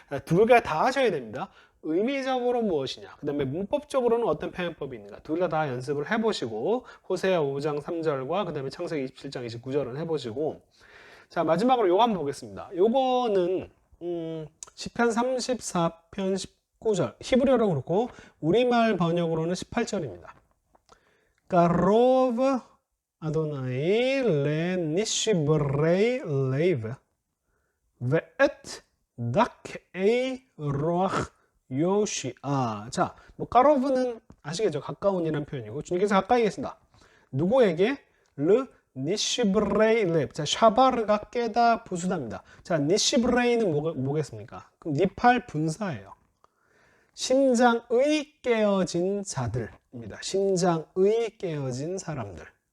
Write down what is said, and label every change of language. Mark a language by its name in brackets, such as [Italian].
[Korean] 두 개 다 하셔야 됩니다. 의미적으로 무엇이냐, 그 다음에 문법적으로는 어떤 평행법이 있는가, 둘 다 연습을 해보시고 호세아 5장 3절과 그 다음에 창세기 27장 29절은 해보시고, 자, 마지막으로 요거 한번 보겠습니다. 요거는 시편 34편 19절 히브리어로 그렇고 우리말 번역으로는 18절입니다. [Hebrew] קרוב אדוני לנשברי לב ואת דכאי רוח [Korean] 요시아. 자, 뭐 까로브는 아시겠죠? 가까운이라는 표현이고 주님께서 가까이 계신다. 누구에게? 르 니시브레이 렙. 자, 샤바르가 깨다 부수답니다. 자, 니시브레이는 뭐겠습니까? 그럼 니팔 분사예요. 심장의 깨어진 자들입니다. 심장의 깨어진 사람들.